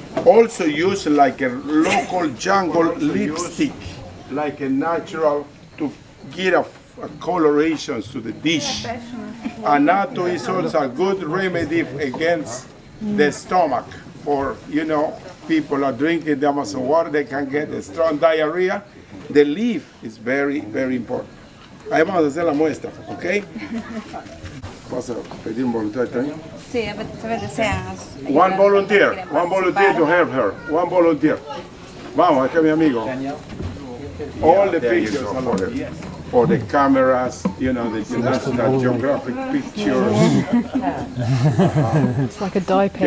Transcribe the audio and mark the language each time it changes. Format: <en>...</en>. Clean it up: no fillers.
<en>Also use like a local jungle lipstick, like a natural to get a colorations to the dish. Anato is also a good remedy against the stomach. For people are drinking the Amazon water, they can get a strong diarrhea. The leaf is very, very important.</en> <es>Ahí vamos a hacer la muestra, ¿ok? Vamos a pedir un voluntario también. Sí, a veces desean.</es> <en>One volunteer to help her. One volunteer.</en> <es>Vamos, acá mi amigo.</es> <en>All the pictures for the cameras, the National Geographic pictures. It's like a dye pen.</en>